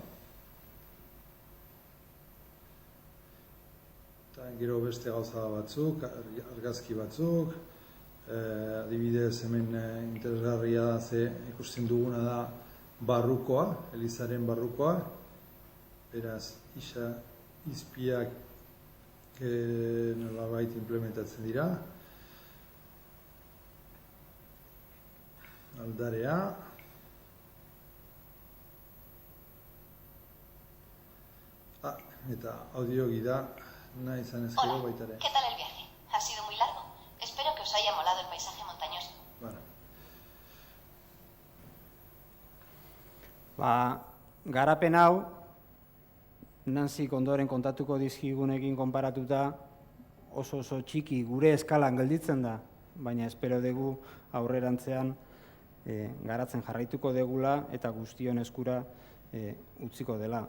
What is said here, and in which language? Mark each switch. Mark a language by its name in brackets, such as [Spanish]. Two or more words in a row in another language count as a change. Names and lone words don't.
[Basque] eta gero beste gauza batzuk, argazki batzuk, adibidez hemen interesgarria da ze ikusten duguna da barrukoa, elizaren barrukoa, beraz izpiak nolabait implementatzen dira, aldarea, eta audio gida nahi izan ezkero baitare. [Spanish] ¿Qué tal el viaje? Ha sido muy largo. Espero que os haya molado el paisaje montañoso. [Basque] Garapen hau, Nanzik ondoren kontatuko dizkigunekin konparatuta oso txiki gure eskalan gelditzen da, baina espero dugu aurrerantzean garatzen jarraituko degula eta guztion eskura utziko dela.